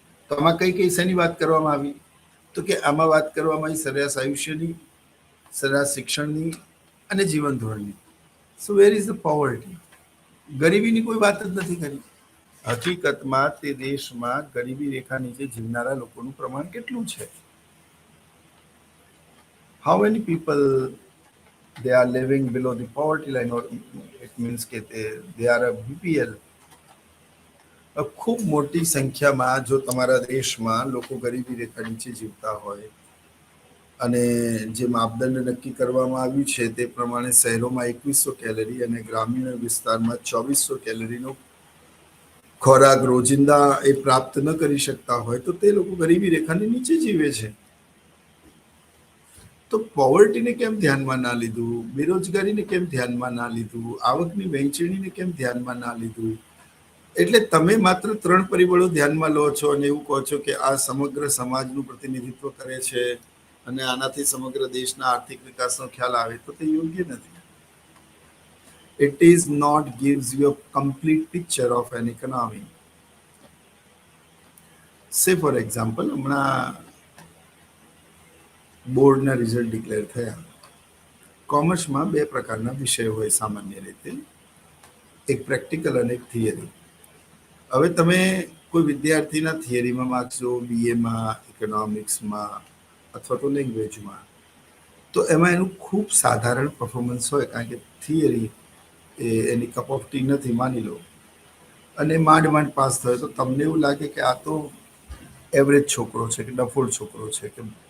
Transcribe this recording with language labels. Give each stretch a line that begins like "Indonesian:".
Gujarati: તો આમાં કઈ કઈ શેની વાત કરવામાં આવી? તો કે આમાં વાત કરવામાં આવી સરેરાશ આયુષ્યની, સરેરાશ શિક્ષણની અને જીવન ધોરણની.
English: So where is the poverty?
Gujarati: ગરીબીની કોઈ વાત જ નથી કરી. હકીકતમાં તે દેશમાં ગરીબી રેખા નીચે જીવનારા લોકોનું પ્રમાણ કેટલું છે?
English: How many people they are living below the poverty line, or it means કે they are a BPL.
Gujarati: ખૂબ મોટી સંખ્યામાં જો તમારા દેશમાં લોકો ગરીબી રેખા નીચે જીવતા હોય અને જે માપદંડ નક્કી કરવામાં આવ્યું છે તે પ્રમાણે શહેરોમાં 2100 કેલરી અને ગ્રામીણ વિસ્તારમાં 2400 કેલરીનો ખોરાક રોજિંદા એ પ્રાપ્ત ન કરી શકતા હોય તો તે લોકો ગરીબી રેખાની નીચે જીવે છે. તો પોવર્ટીને કેમ ધ્યાનમાં ના લીધું? બેરોજગારીને કેમ ધ્યાનમાં ના લીધું? આવકની વહેંચણીને કેમ ધ્યાનમાં ના લીધું? એટલે તમે માત્ર 3 પરિબળો ધ્યાનમાં લો છો અને એવું કહો છો કે આ સમગ્ર સમાજનું પ્રતિનિધિત્વ કરે છે અને આનાથી સમગ્ર દેશના આર્થિક વિકાસનો ખ્યાલ આવે, તો તે યોગ્ય નથી.
English: It is not gives you a complete picture of an economy. Say for example,
Gujarati: હમણાં બોર્ડના રિઝલ્ટ ડિક્લેર થયા. કોમર્સમાં 2 પ્રકારના વિષયો હોય સામાન્ય રીતે, એક પ્રેક્ટિકલ અને એક થિયરી. હવે તમે કોઈ વિદ્યાર્થીના થિયરીમાં માર્ક્સ જો બીએમાં, ઇકોનોમિક્સમાં અથવા તો લેંગ્વેજમાં, તો એમાં એનું ખૂબ સાધારણ પરફોર્મન્સ હોય, કારણ કે theory any
English: cup of tea
Gujarati: નથી માની લો, અને માંડ માંડ પાસ થયો, તો તમને એવું લાગે કે આ તો એવરેજ છોકરો છે કે ડફોળ છોકરો છે કે